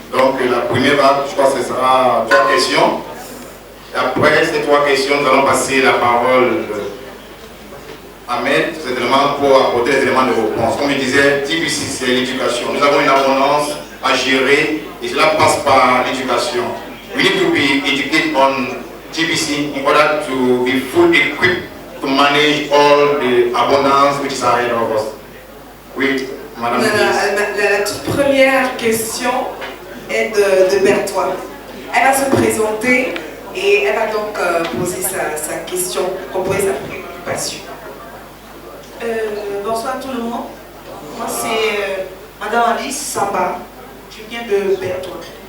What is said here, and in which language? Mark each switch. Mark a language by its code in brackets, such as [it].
[fr] Donc la première vague, je crois que ce sera 3 questions. Et après ces 3 questions, nous allons passer la parole à Maître, certainement pour apporter les éléments de réponse. Comme je disais, TBC, c'est l'éducation. Nous avons une abondance à gérer et cela passe par l'éducation. [en] We need to be educated on TBC in order to be fully equipped to manage all the abundance which is ahead of us. [fr] Oui, Madame. La toute première question est de Berthois. Elle va se présenter et elle va donc poser sa question, proposer sa préoccupation. Bonsoir tout le monde. Moi c'est Madame Alice Samba. Je viens de Berthois.